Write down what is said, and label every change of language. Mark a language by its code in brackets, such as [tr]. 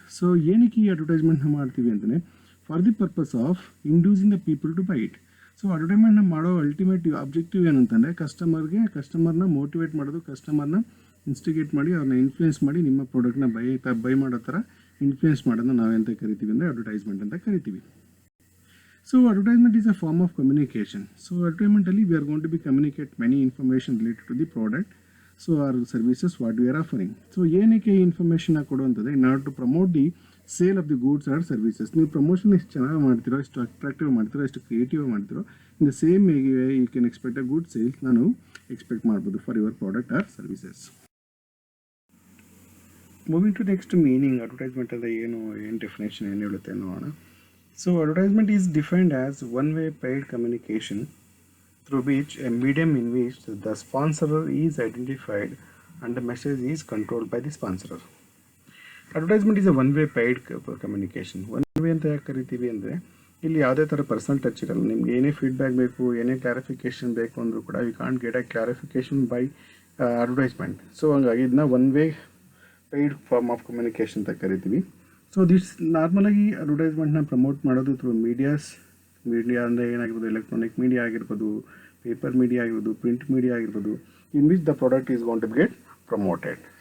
[kn] So ಏನಕ್ಕೆ ಈ ಅಡ್ವರ್ಟೈಸ್ಮೆಂಟ್ನ ಮಾಡ್ತೀವಿ ಅಂತಲೇ, [en] For the purpose of inducing the people to buy it. [kn] So ಅಡ್ವರ್ಟೈಸ್ಮೆಂಟ್ನ ಮಾಡೋ ಅಲ್ಟಿಮೇಟ್ ಆಬ್ಜೆಕ್ಟಿವ್ ಏನಂತಂದರೆ, ಕಸ್ಟಮರ್ನ ಮೋಟಿವೇಟ್ ಮಾಡೋದು, ಕಸ್ಟಮರ್ನ ಇನ್ಸ್ಟಿಗೇಟ್ ಮಾಡಿ, ಅವ್ರನ್ನ ಇನ್ಫ್ಲೂಯೆನ್ಸ್ ಮಾಡಿ ನಿಮ್ಮ ಪ್ರಾಡಕ್ಟ್ನ ಬೈ ಮಾಡೋ ಥರ ಇನ್ಫ್ಲೂಯೆನ್ಸ್ ಮಾಡೋದನ್ನ ನಾವೆಂತ ಕರಿತೀವಿ ಅಂದರೆ ಅಡ್ವರ್ಟೈಸ್ಮೆಂಟ್ ಅಂತ ಕರಿತೀವಿ. [en] So advertisement is a form of communication. So advertisementally we are going to be communicate many information related to the product, so our services what we are offering. So [kn] ಏನಕ್ಕೆ ಈ ಇನ್ಫಾರ್ಮೇಷನ್ನ ಕೊಡುವಂಥದ್ದು, [en] In order to promote the sale of the goods or services. [kn] ನೀವು promotion ಎಷ್ಟು ಚೆನ್ನಾಗಿ ಮಾಡ್ತಿರೋ, ಎಷ್ಟು attractive ಮಾಡ್ತಿರೋ, ಎಷ್ಟು ಕ್ರಿಯೇಟಿವ್ ಮಾಡ್ತಿರೋ, [en] in the same you can expect a good sales [kn] ನಾನು ಎಕ್ಸ್ಪೆಕ್ಟ್ ಮಾಡ್ಬೋದು [en] For your product or services. Moving to next meaning, [kn] advertisement ಅಂದರೆ ಏನು ಡೆಫಿನೇಷನ್ ಏನು ಹೇಳುತ್ತೆ ನೋಡೋಣ. [en] So advertisement is defined as one-way paid communication through which a medium in which the sponsorer is identified and the message is controlled by the sponsorer. Advertisement is a one-way paid communication. [kn] One-way ಅಂತ ಯಾಕೆ ಕರಿತೀವಿ ಅಂದರೆ, ಇಲ್ಲಿ ಯಾವುದೇ ಥರ personal touch ಇರಲ್ಲ. ನಿಮ್ಗೆ ಏನೇ ಫೀಡ್ಬ್ಯಾಕ್ ಬೇಕು, ಏನೇ ಕ್ಲಾರಿಫಿಕೇಷನ್ ಬೇಕು ಅಂದರೂ ಕೂಡ [en] You can't get a clarification by advertisement. [kn] So ಹಂಗಾಗಿ ಇದನ್ನ one way paid form of communication ಅಂತ ಕರಿತೀವಿ. ಸೊ ದಿಸ್ ನಾರ್ಮಲಾಗಿ ಅಡ್ವರ್ಟೈಸ್ಮೆಂಟ್ನ ಪ್ರಮೋಟ್ ಮಾಡೋದು ಥ್ರೂ ಮೀಡಿಯಾ ಅಂದರೆ ಏನಾಗಿರ್ಬೋದು, ಎಲೆಕ್ಟ್ರಾನಿಕ್ ಮೀಡಿಯಾ ಆಗಿರ್ಬೋದು, ಪೇಪರ್ ಮೀಡಿಯಾ ಆಗಿರ್ಬೋದು, ಪ್ರಿಂಟ್ ಮೀಡಿಯಾ ಆಗಿರ್ಬೋದು, [en] In which the product is gone to get promoted.